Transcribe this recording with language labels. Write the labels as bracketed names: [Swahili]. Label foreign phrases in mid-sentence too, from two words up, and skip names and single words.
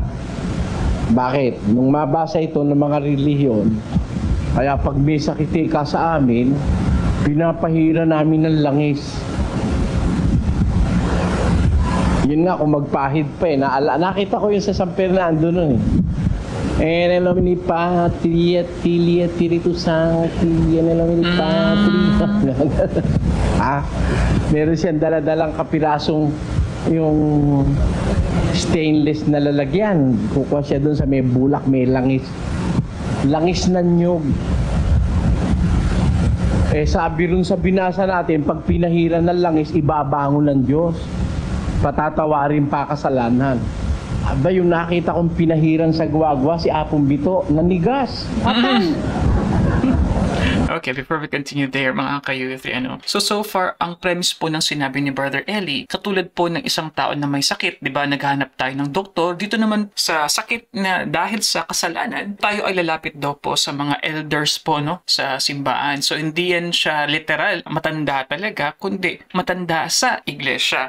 [Filipino] Bakit? Nung mabasa ito ng mga relihiyon, kaya pag may sakit ka sa amin, pinapahira namin ng langis. Yun nga, kung magpahid pa eh. Nakita ko yun sa San Fernando nun eh. [Latin] En el nomine Patria, Filii, Spiritus Sancti, en el nomine Patria. [Filipino] Meron siyang daladalang kapirasong yung stainless na lalagyan. Kukuha siya doon sa may bulak, may langis. Langis na nyog. Sabi rin sa binasa natin, pag pinahira ng langis, ibabangon ng Diyos. Patatawarin pa kasalanan. Aba, yung nakita kong pinahiran sa guwagwa, si Apong Bito, nanigas. Patay. [English] Okay, before we continue there, [Filipino] mga ka-youth, [English] So far, [Filipino] ang premise po ng sinabi ni Brother Eli, katulad po ng isang tao na may sakit, di ba, naghahanap tayo ng doktor, dito naman sa sakit na dahil sa kasalanan, tayo ay lalapit daw po sa mga elders po, no, sa simbahan. So, hindi yan siya literal, matanda talaga, kundi matanda sa iglesia.